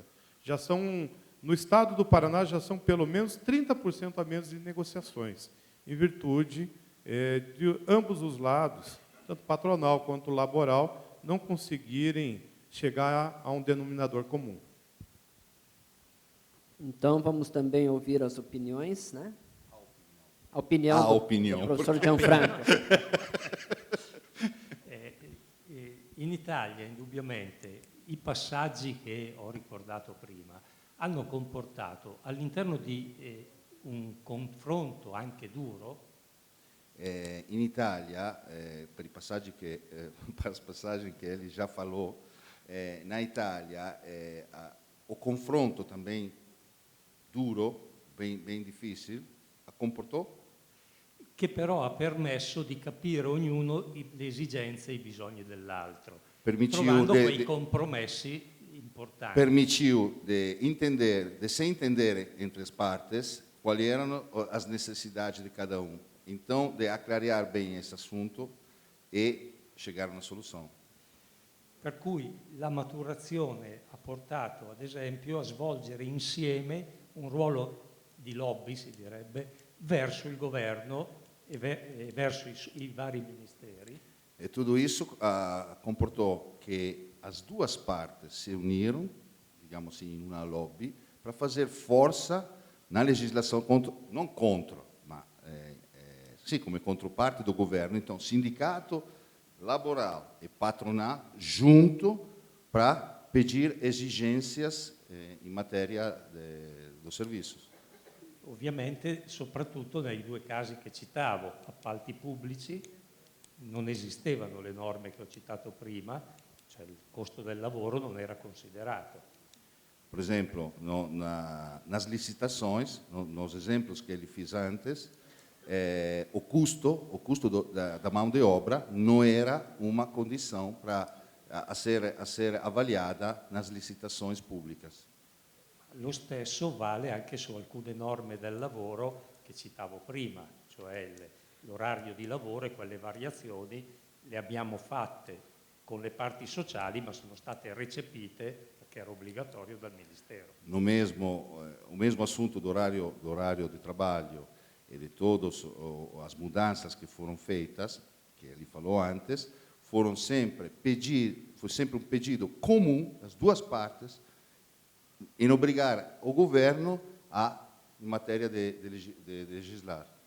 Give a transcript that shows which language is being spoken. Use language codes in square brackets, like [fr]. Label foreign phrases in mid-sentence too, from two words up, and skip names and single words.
[pt] Já são, no estado do Paraná, já são pelo menos 30% a menos de negociações, em virtude de ambos os lados, tanto patronal quanto laboral, não conseguirem chegar a um denominador comum. Então, vamos também ouvir as opiniões, né? A opinião do professor Gianfranco. [it] In Italia, indubbiamente, i passaggi che ho ricordato prima hanno comportato all'interno di un confronto anche duro. In Italia, per i passaggi che, [pt] per os passagens que ele já falou, na Itália, o confronto também duro, bem difícil, comportou? [it] Che però ha permesso di capire ognuno le esigenze e i bisogni dell'altro, trovando quei compromessi importanti. [pt] Permitiu de se entender entre as partes quais eram as necessidades de cada um. Então, de aclarear bem esse assunto e chegar a [it] una soluzione. Per cui la maturazione ha portato, ad esempio, a svolgere insieme un ruolo di lobby, si direbbe, verso il governo e verso i vari ministeri. [pt] E tudo isso comportou que as duas partes se uniram, digamos assim, em uma lobby, para fazer força na legislação não contra, mas sim, como controparte do governo. Então, sindicato laboral e patronal junto para pedir exigências em matéria dos serviços. [it] Ovviamente, soprattutto nei due casi che citavo, appalti pubblici, non esistevano le norme che ho citato prima, cioè il costo del lavoro non era considerato. [pt] Por exemplo, nas licitações, nos exemplos que ele fez antes, o custo da mão de obra não era uma condição a ser avaliada nas licitações públicas. [it] Lo stesso vale anche su alcune norme del lavoro che citavo prima, cioè l'orario di lavoro e quelle variazioni le abbiamo fatte con le parti sociali, ma sono state recepite perché era obbligatorio dal Ministero. [pt] O mesmo assunto do horário de trabalho e de todas as mudanças que foram feitas, que ele falou antes, foi sempre um pedido comum das duas partes em obrigar o governo em matéria de legislar.